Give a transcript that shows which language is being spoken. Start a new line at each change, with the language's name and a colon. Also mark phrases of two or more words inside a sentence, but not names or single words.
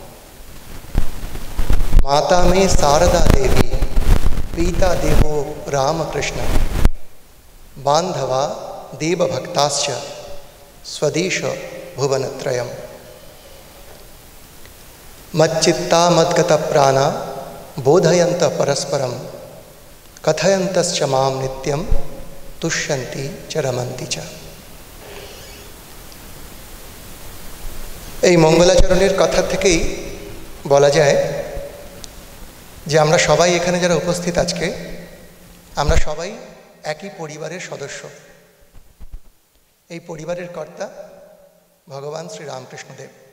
Sanskrit: माता में शारदा देवी, पिता देवो रामकृष्ण, बांधवा देवभक्ताश्च स्वदेश भुवनत्रयम्। मच्चित्ता मद्गतप्राणा बोधयन्त परस्परं कथयन्तश्च मां नित्यं तुष्यन्ति च रमन्ति च।
Bangla: এই মঙ্গলাচরণের কথা থেকেই বলা যায় যে আমরা সবাই এখানে যারা উপস্থিত আজকে, আমরা সবাই একই পরিবারের সদস্য। এই পরিবারের কর্তা ভগবান শ্রী রামকৃষ্ণদেব।